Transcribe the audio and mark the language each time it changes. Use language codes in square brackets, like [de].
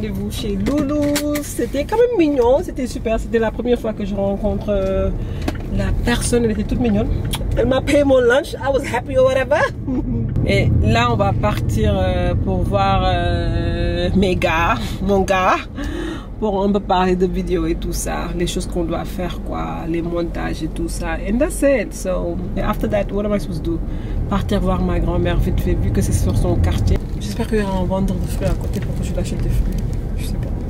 [fr] chez Loulou. C'était quand même mignon, c'était super. C'était la première fois que je rencontre la personne, elle était toute mignonne. Elle m'a payé mon lunch, [en] I was happy or whatever. [fr] Et là, on va partir pour voir mes gars, mon gars, pour un peu parler de vidéos et tout ça, les choses qu'on doit faire, quoi, les montages et tout ça. [en] And that's it. So, after that, what am I supposed to do? [fr] Partir voir ma grand-mère vite fait, vu que c'est sur son quartier. J'espère qu'il y aura un vendeur de fruits à côté pour que je l'achète des fruits. Je sais pas.